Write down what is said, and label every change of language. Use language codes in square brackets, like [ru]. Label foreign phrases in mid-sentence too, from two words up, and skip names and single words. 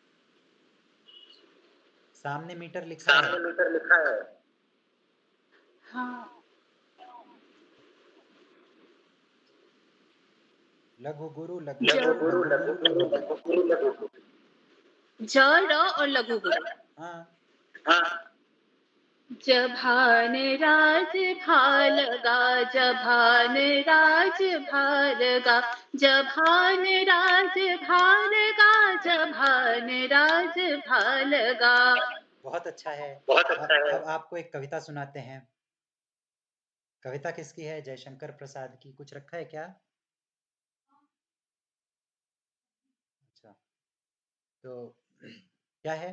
[hi] सामने मीटर लिखा है। हाँ लघु गुरु, लघु गुरु, लघु गुरु, लघु गुरु। ज र और लघु गुरु। हाँ, जभान राज भालगा, जभान राज भालगा, जभान राज भालगा, जभान राज भालगा। बहुत अच्छा है। अब आपको एक कविता सुनाते हैं। कविता किसकी है? जयशंकर प्रसाद की। कुछ रखा है क्या? अच्छा, तो क्या है?